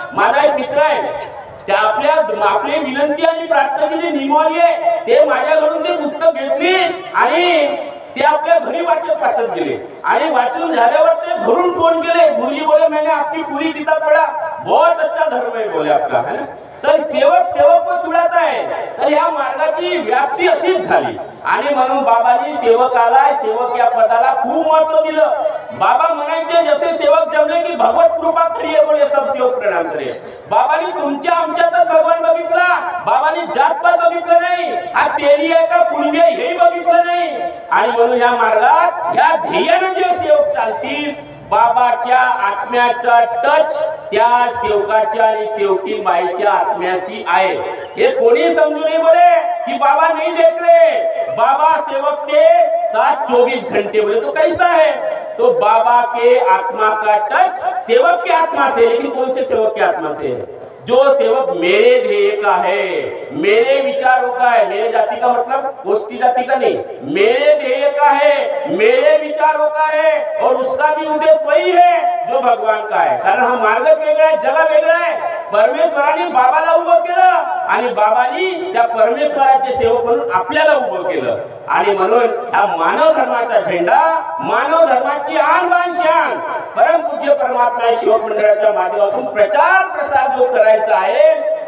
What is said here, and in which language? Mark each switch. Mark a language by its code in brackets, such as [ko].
[mr] माझा एक मित्र आहे, त्या आपली विनंती आणि प्रार्थनेची नियमावली आहे ते माझ्याकडून ते पुस्तक घेतली आणि ते आपल्या घरी वाचत गेले. आणि वाचून झाल्यावर ते घरून फोन केले, [hi] गुरुजी बोले मैंने आपकी पूरी किताब पढ़ा, बहुत अच्छा धर्म है बोले आपका, है ना. तर सेवक सेवक को छुड़ाता है. [mr] तर या मार्गाची व्याप्ती अशीच झाली आणि म्हणून बाबांनी सेवकाला, सेवक या पदाला खूप महत्व दिलं. बाबा म्हणायचे जसे सेवक जमले की [hi] भगवत कृपा करिये बोले सब सेवक प्रणाम करे. [mr] बाबांनी तुमच्या आमच्यातच भगवान बघितला. बाबांनी जातपात बघितलं नाही, हा तेली आहे का पुण्य हेही बघितलं नाही. आणि म्हणून या मार्गात या ध्येयाने जे सेवक चालतील, बाबाच्या आत्म्याचा टच त्या सेवकाच्या आणि सेवकी बाईच्या आत्म्याशी आहे. हे कोणी समजू नये [hi] बोले कि बाबा नहीं देख रहे, बाबा सेवक के साथ 24 घंटे बोले तो कैसा है. तो बाबा के आत्मा का टच सेवक के आत्मा से, लेकिन कौन से सेवक के आत्मा से है? जो सेवक मेरे ध्येय का है, मेरे विचारों का है. मेरे जाति का मतलब गोष्ठी जाति का नहीं, मेरे ध्येय का है, मेरे विचारों का है और उसका भी उद्देश्य वही है जो भगवान का है. [mr] कारण हा मार्ग वेगळा आहे, जग वेगळं आहे. परमेश्वराने बाबाला उभं केलं आणि बाबांनी त्या परमेश्वराचे सेवक म्हणून आपल्याला उभं केलं. आणि म्हणून हा मानव धर्माचा झेंडा, मानव धर्माची आन बान शान परमपूज्य परमात्मा शिवक मंडळाच्या माध्यमातून प्रचार प्रसार जो करायचा आहे.